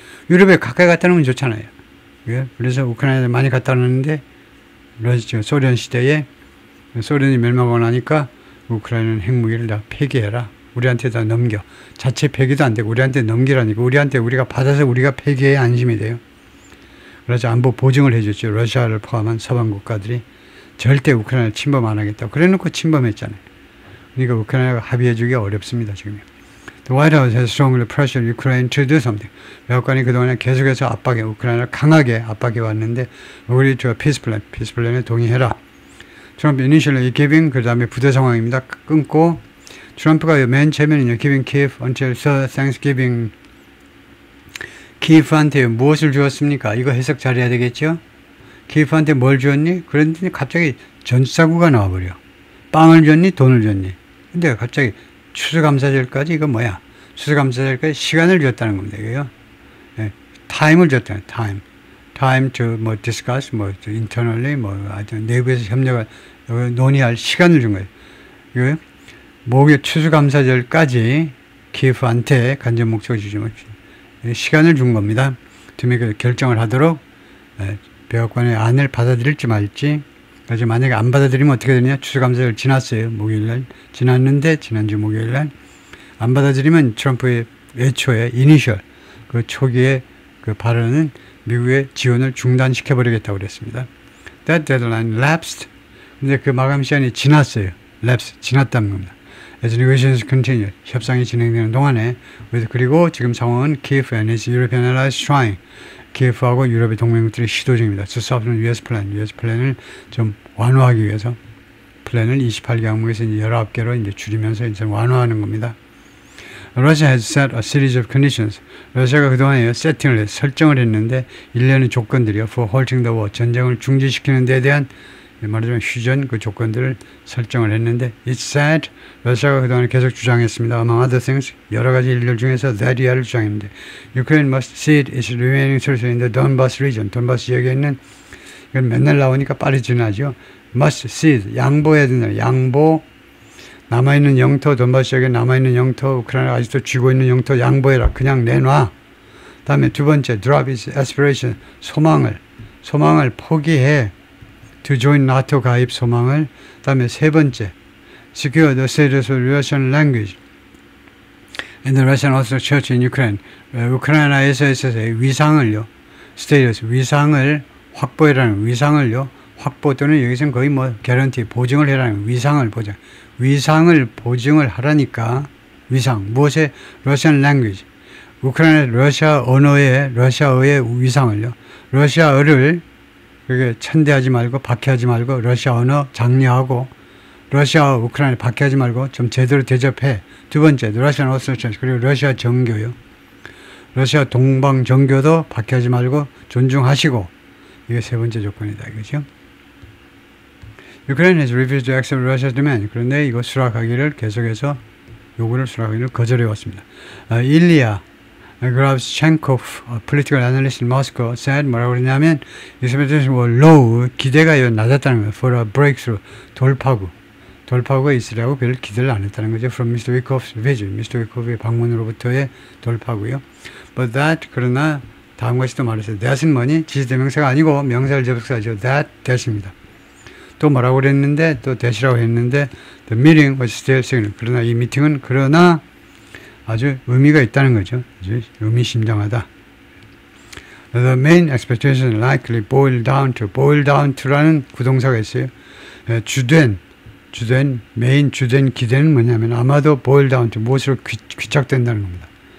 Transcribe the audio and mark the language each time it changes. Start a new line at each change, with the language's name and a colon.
Korean: 유럽에 가까이 갖다 놓으면 좋잖아요. 그래서 우크라이나에 많이 갖다 놨는데 소련 시대에 소련이 멸망하고 나니까 우크라이나는 핵무기를 다 폐기해라. 우리한테 다 넘겨. 자체 폐기도 안 되고 우리한테 넘기라니까. 우리가 받아서 우리가 폐기해야 안심이 돼요. 그래서 안보 보증을 해줬죠. 러시아를 포함한 서방 국가들이 절대 우크라이나를 침범 안 하겠다고. 그래놓고 침범했잖아요. 그러니까 우크라이나가 합의해주기가 어렵습니다. 지금.
English: The White House has strongly pressured Ukraine to do something.
Korean: 백악관이 그동안에 계속해서 우크라이나를 강하게 압박해 왔는데
English: agree to a peace plan.
Korean: peace plan에 동의해라. 트럼프
English: initially giving
Korean: 그 다음에 부대 상황입니다. 끊고 트럼프가 맨 처음에는요.
English: giving Kiev until Thanksgiving.
Korean: 키예프한테 무엇을 주었습니까? 이거 해석 잘해야 되겠죠? 키예프한테 뭘 주었니? 그런데 갑자기 전사구가 나와버려. 빵을 줬니? 돈을 줬니? 근데 갑자기 추수감사절까지 이거 뭐야? 추수감사절까지 시간을 줬다는 겁니다. 이거요. 네. 타임을 줬다는
English: time to discuss internally
Korean: 하여튼 내부에서 협력을 논의할 시간을 준 거예요. 이거요. 목요 추수감사절까지 키예프한테 간접 목적을 주지만 시간을 준 겁니다. 팀이 결정을 하도록 백악관의 안을 받아들일지 말지. 그래서 만약에 안 받아들이면 어떻게 되느냐? 추수감사절 지났어요. 목요일날 지났는데 지난주 목요일날 안 받아들이면 트럼프의 애초에 이니셜 그 초기에 그 발언은 미국의 지원을 중단시켜버리겠다고 그랬습니다.
English: That deadline lapsed.
Korean: 근데 그 마감 시간이 지났어요. lapse 지났다는 겁니다.
English: As negotiations continue,
Korean: 협상이 진행되는 동안에 그리고 지금 상황은
English: Kiev and its European allies trying.
Korean: 키예프하고 유럽의 동맹국들이 시도 중입니다.
English: To soften US
Korean: 플랜을 좀 완화하기 위해서 플랜을 28개 항목에서 19개로 이제 줄이면서 이제 완화하는 겁니다.
English: Russia has set a series of conditions.
Korean: 러시아가 그동안에 설정을 했는데 일련의 조건들이요.
English: For halting the war,
Korean: 전쟁을 중지시키는 데에 대한 말하자면 휴전 그 조건들을 설정을 했는데
English: It said
Korean: 러시아가 그동안 계속 주장했습니다.
English: Among other things
Korean: 여러 가지 일들 중에서
English: that
Korean: 이하를 주장했는데
English: Ukraine must cede its remaining territory in the Donbas region.
Korean: 돈바스 지역에 있는 이건 맨날 나오니까 빨리 지나죠. Must cede 양보해야 된다. 양보 남아있는 영토 돈바스 지역에 남아있는 영토 우크라이나가 아직도 쥐고 있는 영토 양보해라. 그냥 내놔. 다음에 두 번째
English: drop its aspiration
Korean: 소망을 포기해.
English: To join NATO
Korean: 가입 소망을. 다음에 세 번째,
English: secure the status of Russian language and the Russian Orthodox Church in Ukraine.
Korean: 우크라이나에서 있어서의 위상을요, status 위상을 확보해라는 위상을요, 확보 또는 여기서는 거의 guarantee 보증을 해라는 위상을 보증을 하라니까 위상 무엇의 Russian language 우크라이나 러시아어의 위상을요, 러시아어를 그게 천대하지 말고 박해하지 말고 러시아 언어 장려하고 러시아 우크라이나 박해하지 말고 좀 제대로 대접해. 두 번째 러시아 오스트리아 그리고 러시아 정교요. 러시아 동방 정교도 박해하지 말고 존중하시고 이게 세 번째 조건이다 이거죠.
English: Ukraine has refused to accept Russia's demand.
Korean: 그런데 이거 수락하기를 계속해서 요구를 수락하기를 거절해 왔습니다.
English: 일리아 Gravchenkov, a political analyst in Moscow, said
Korean: 뭐라고 그러냐면
English: expectations were low,
Korean: 기대가 낮았다는 거예요.
English: For a breakthrough,
Korean: 돌파구. 돌파구가 있으라고 별 기대를 안 했다는 거죠.
English: From Mr. Wyckoff's visit, Mr.
Korean: Wyckoff의 방문으로부터의 돌파구요.
English: But that,
Korean: 그러나 다음 것이 또 말했어요. That은 뭐니? 지시대명사가 아니고 명사를 접속사죠. That, that입니다. 또 뭐라고 그랬는데, 또 that이라고 했는데,
English: the meeting was still significant.
Korean: 그러나 이 미팅은 그러나 아주 의미가 있다는 거죠. 아주 의미심장하다.
English: The main expectation likely boil down to라는
Korean: 구동사가 있어요. 주된 주된 기대는 뭐냐면 아마도 boil down to, 무엇으로 귀착된다는 겁니다.